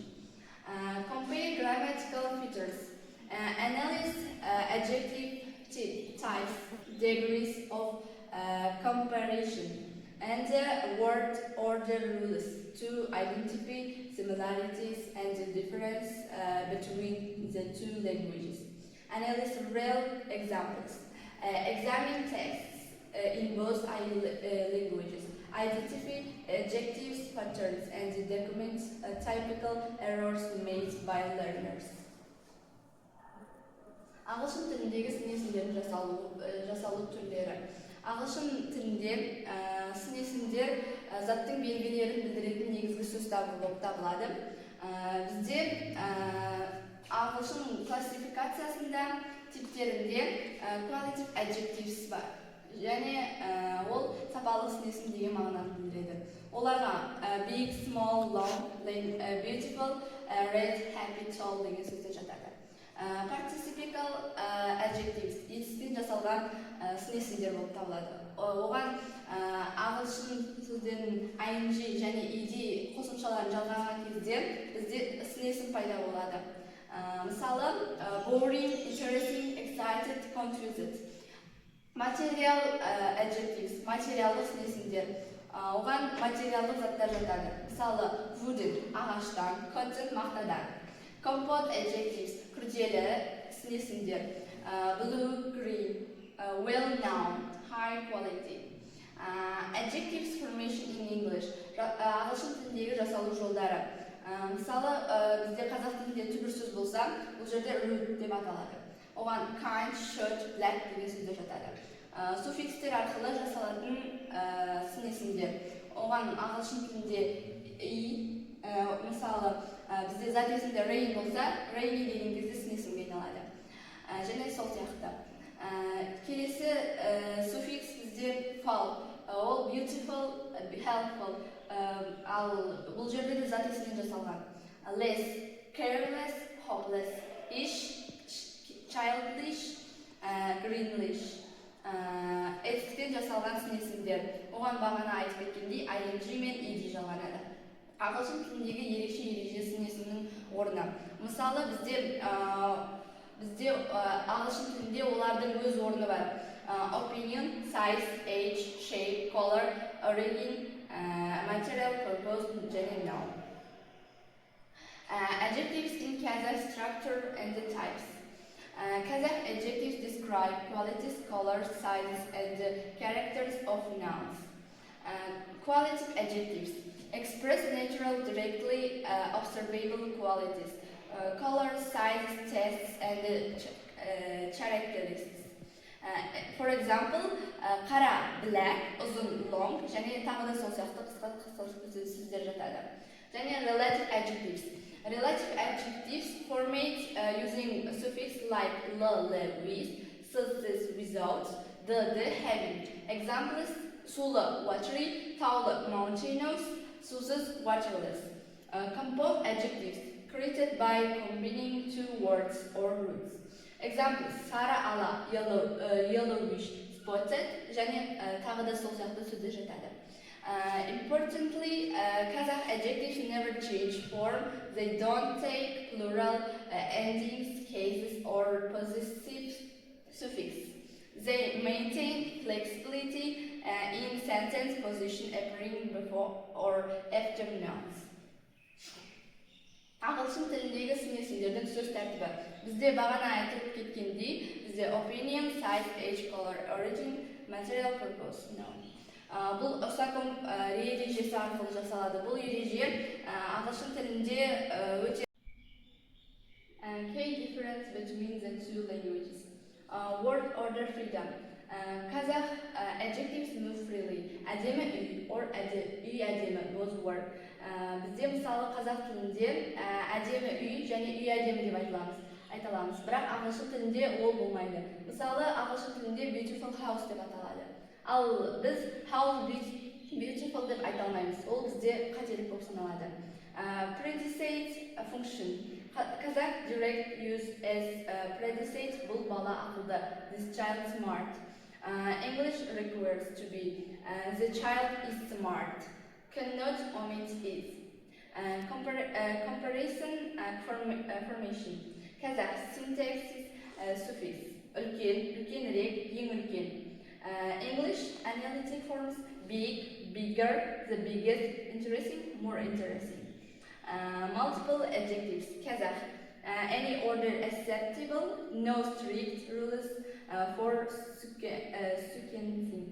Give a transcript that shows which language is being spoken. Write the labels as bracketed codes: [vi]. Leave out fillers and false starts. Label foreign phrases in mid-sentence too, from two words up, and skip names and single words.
[en] Compare grammatical features. Analyze adjective types, degrees of comparison, and word order rules to identify similarities and difference between the two languages. Analyze real examples. Examine texts in both languages. Identify adjectives patterns and document typical errors made by learners. [kk] Ағылшын тіліндегі сын есімдердің жасалу түрлері. Ағылшын тілінде сын есімдер заттың белгілерін білдіретін негізгі сөз болып табылады. Бізде ағылшын классификациясында типтерінде [en] qualitative adjectives [kk] бар. Және ол сапалық сын есім деген мағынаны білдіреді. Оларға [en] big, small, long, beautiful, red, happy, tall [kk] деген сөздер жатады. [en] Participial adjectives [kk] етіспен жасалған сын есімдер болып табылады. Оған ағылшын тілдерінің ing және ed қосымшаларын жалғаған кезде бізде сын есім пайда болады. Мысалы, [en] boring, interesting, excited, confused. Material adjectives, [kk] материалдық сын есімдер. Оған материалдық заттар жатады. Мысалы, wooden, ағаштан, cotton, мақтадан. [en] Compound adjectives, [kk] күрделі сын есімдер. [en] Blue, green, well-known, high quality. Adjectives formation in English, [kk] ағылшын тіліндегі жасалу жолдары. Мысалы, бізде қазақ тілінде түбір сөз болса, бұл жерде rude деп аталады. Оған [en] kind, short, black [kk] деген сөздер жатады. Суффикстер арқылы жасалатын сын есімдер. Оған ағылшын тілінде мысалы, бізде зат есімде rain болса, rainy деген кезде сын есімге айналады. Және сол сияқты. Келесі суффикс бізде fall. [en] Ол beautiful, helpful. [kk] Ал бұл жерде де зат есімнен жасалған. [en] Less, careless, hopeless. Ish, childish, greenish. [kk] Етістен жасалған сын есімдер. Оған бағана айтып кеткендей ing мен ed жалғанады. Ағылшын тіліндегі ерекше ереже сын есімнің орны. Мысалы, бізде ағылшын тілінде олардың өз орны бар. [en] Opinion, size, age, shape, color, origin, material, purpose, және noun. Adjectives in Kazakh structure and the types. Kazakh adjectives describe qualities, colors, sizes, and characters of nouns. Qualitative adjectives express natural, directly observable qualities. Color, size, taste, characteristics. For example, qara black, uzun long, [kk] және тағы да сол сияқты қысқа сөздер жатады. [en] Және relative adjectives. Relative adjectives formate using suffix like l, with, s, without, d, having. Examples: sulu, watery; taulu, mountainous; susuz, waterless. Compound adjectives created by combining two words or roots. Examples: [kk] сары ала, [en] yellowish, spotted, [kk] және тағы да сол сияқты сөздер жатады. [en] Importantly, Kazakh adjectives never change form. They don't take plural endings, cases, or possessive suffix. They maintain flexibility in sentence position appearing before or after nouns. [kk] Ағылшын тіліндегі сын есімдердің сөз тәртібі. Бізде бағана айтып кеткендей, бізде [en] opinion, size, age, color, origin, material purpose, noun. [kk] Бұл Осаком ережесі арқылы жасалады. Бұл ереже ағылшын тілінде өте [en] key difference between the two languages. Word order freedom. Kazakh adjectives move freely. [kk] Әдемі үй or үй әдемі, [en] both word. [kk] Бізде мысалы қазақ тілінде әдемі үй және үй әдемі деп айта аламыз. Бірақ ағылшын тілінде ол болмайды. Мысалы ағылшын тілінде [en] beautiful house [kk] деп аталады. Ал біз [en] house beautiful [kk] деп айта алмаймыз. Ол бізде қателік болып саналады. [en] Predicate function. Kazakh direct use as predicate [kk] бұл бала ақылды. [en] This child smart. English requires to be the child is smart. Cannot omit is. Comparison formation. Kazakh syntax suffix. [kk] Үлкен, үлкенірек, ең үлкен. [en] English analytic forms: big, bigger, the biggest, interesting, more interesting. Multiple adjectives. Kazakh. Any order acceptable, no strict rules for sequencing.